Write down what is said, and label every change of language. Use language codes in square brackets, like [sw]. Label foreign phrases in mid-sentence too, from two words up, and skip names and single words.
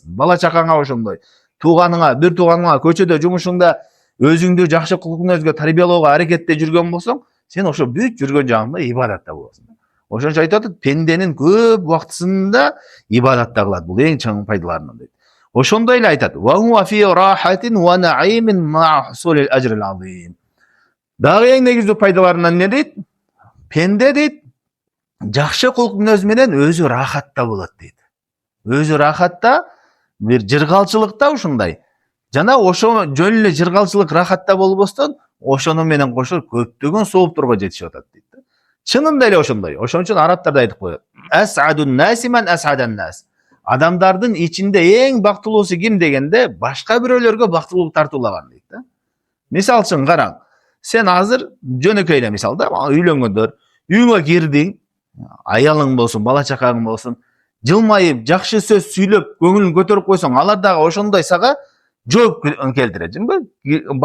[ky] Бала чакаңа ошондой, тууганыңа, бир тууганыңа, көчөдө, жумушуңда өзүңдү жакшы кулк мүнөзгө тарбиялоого аракетте жүргөн болсоң, сен ошо бүт жүргөн жагыңда ибадатта болосуң. Ошончо айтып атат, пенденин көп убактысында ибадатта кылат. Бул эң чоң пайдаларынан дейт. Ошондой эле айтат: [ar] "وهو في راحة ونعيم مع حصول الأجر العظيم." [ky] Дагы эң негизги пайдаларынан эмне дейт? Пенде дейт, жакшы кулк мүнөз менен өзү рахатта болот дейт. Өзү рахатта, бир жыргалчылыкта ушундай. Жана ошо жөн эле жыргалчылык рахатта болбостон, ошону менен кошо көптөгөн соопторго жетишип атат дейт. Чынында эле ошондой. Ошон үчүн арабтар да айтып коет: [ar] "أسعد الناس من أسعد الناس." [ky] Адамдардын ичинде эң бактылуусу ким дегенде, башка бирөөлөргө бактылуулук тартуулаган дейт да. Мисалы үчүн караң, сен азыр жөнөкөй эле мисал да, үйлөнгөндөр, үйүңө кирдиң, аялың болсун, бала чакаң болсун, жылмайып, жакшы сөз сүйлөп, көңүлүн көтөрүп койсоң, алар дагы ошондой сага жооп келтирет, жөнбү?